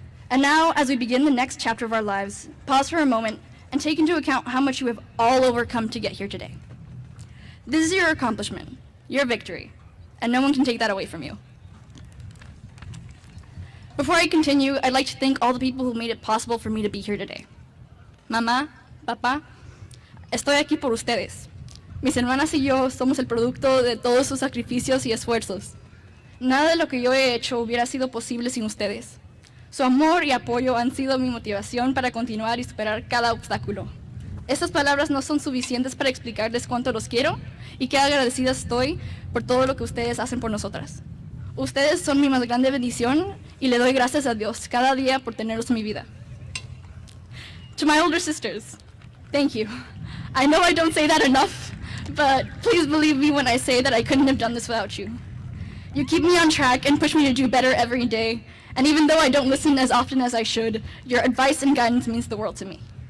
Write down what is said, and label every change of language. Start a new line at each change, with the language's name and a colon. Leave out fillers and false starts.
English: And now, as we begin the next chapter of our lives, pause for a moment and take into account how much you have all overcome to get here today. This is your accomplishment, your victory, and no one can take that away from you. Before I continue, I'd like to thank all the people who made it possible for me to be here today.
Spanish: Mamá, papá, estoy aquí por ustedes. Mis hermanas y yo somos el producto de todos sus sacrificios y esfuerzos. Nada de lo que yo he hecho hubiera sido posible sin ustedes. Su amor y apoyo han sido mi motivación para continuar y superar cada obstáculo. Estas palabras no son suficientes para explicarles cuánto los quiero y qué agradecida estoy por todo lo que ustedes hacen por nosotras. Ustedes son mi más grande bendición y le doy gracias a Dios cada día por tenerlos en mi vida.
English: To my older sisters, thank you. I know I don't say that enough, but please believe me when I say that I couldn't have done this without you. You keep me on track and push me to do better every day, and even though I don't listen as often as I should, your advice and guidance means the world to me.